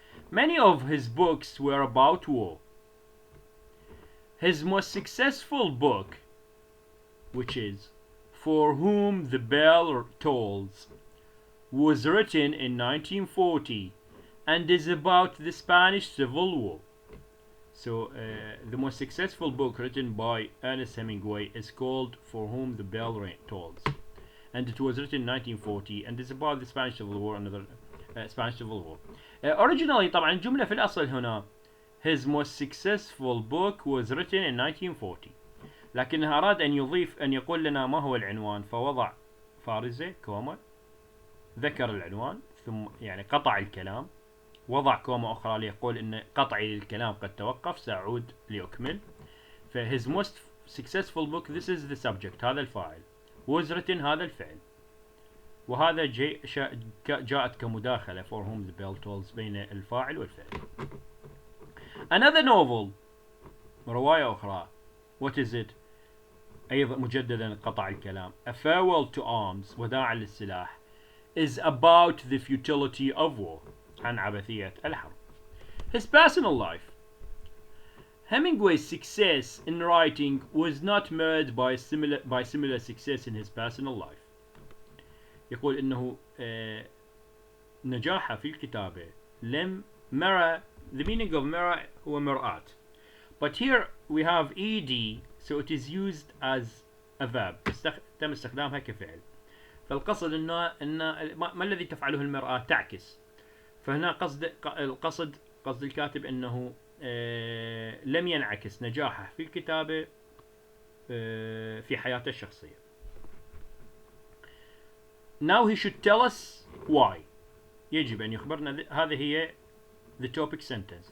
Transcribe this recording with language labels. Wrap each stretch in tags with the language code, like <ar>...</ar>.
<en>Many of his books were about war. His most successful book, which is For Whom the Bell Tolls, was written in 1940 and is about the Spanish Civil War. So the most successful book written by Ernest Hemingway is called For Whom the Bell Tolls, and it was written in 1940 and is about the Spanish Civil War. Spanish Civil War. Originally</en> <ar>طبعا الجملة في الأصل هنا</ar> <en>his most successful book was written in 1940،</en> <ar>لكنه أراد أن يضيف أن يقول لنا ما هو العنوان، فوضع فارزة كوما، ذكر العنوان ثم يعني قطع الكلام، وضع كوما أخرى ليقول أن قطعي للكلام قد توقف، سأعود لأكمل. ف</ar> <en>his most successful book, this is the subject،</en> <ar>هذا الفاعل،</ar> <en>was written</en> <ar>هذا الفعل، وهذا جاءت كمداخلة</ar> <en>for whom the bell tolls</en> <ar>بين الفاعل والفعل.</ar> <en>Another novel،</en> <ar>رواية أخرى،</ar> <en>what is it؟</en> <ar>أيضا مجددا قطع الكلام،</ar> <en>A Farewell to Arms،</en> <ar>وداعا للسلاح،</ar> <en>is about the futility of war،</en> <ar>عن عبثية الحرب.</ar> <en>His personal life. Hemingway's success in writing was not marred by similar success in his personal life.</en> <ar>يقول إنه نجاحه في الكتابة لم mirror.</ar> <en>The meaning of mirror</en> <ar>هو مرآة.</ar> <en>But here we have ed, so it is used as a verb.</en> <ar>تم استخدامها كفعل. فالقصد إن ما الذي تفعله المرآة؟ تعكس. فهنا قصد الكاتب إنه لم ينعكس نجاحه في الكتابة في حياته الشخصية.</ar> <en>Now he should tell us why.</en> <ar>يجب أن يخبرنا. هذه هي the topic sentence.</ar>